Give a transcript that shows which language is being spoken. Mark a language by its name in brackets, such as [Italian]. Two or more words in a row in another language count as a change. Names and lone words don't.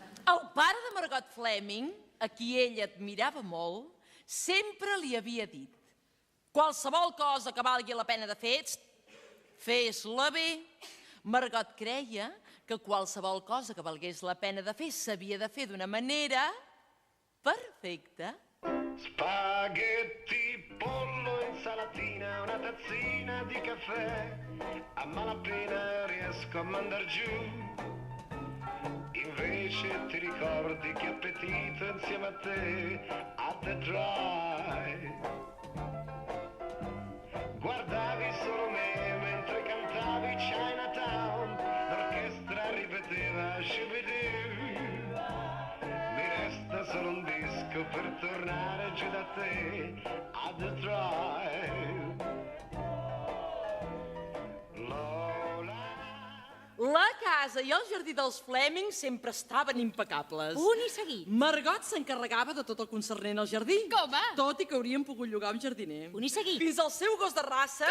[Catalan] El pare de Margot Fleming, a qui ella admirava molt, sempre li havia dit: qualsevol cosa que valgui la pena de fer, fes-la bé. Margot creia que qualsevol cosa que valgués la pena de fer s'havia de fer d'una manera perfecta. [Italian] Spaghetti, pollo, insalatina, una tazzina di caffè. A malapena riesco a mandar giù. Invece ti ricordi che appetito insieme a te a Detroit. Guardavi solo me mentre cantavi Chinatown. L'orchestra ripeteva Shubidoo. Mi resta solo un disco per tornare giù da te a Detroit. [Catalan] La casa i el jardí dels Fleming sempre estaven impecables. Punt i seguit. Margot s'encarregava de tot el concernent al jardí. Com? Tot i que haurien pogut llogar un jardiner. Punt i seguit. Fins al seu gos de raça,